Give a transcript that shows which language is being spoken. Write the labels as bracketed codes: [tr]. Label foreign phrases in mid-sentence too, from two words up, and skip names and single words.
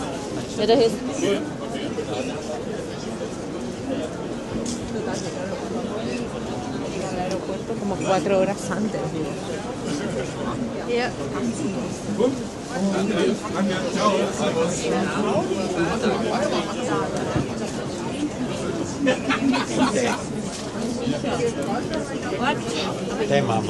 [de] Ja, da ist. [es] Como 4 horas antes. [de] Ja. Hey Mama.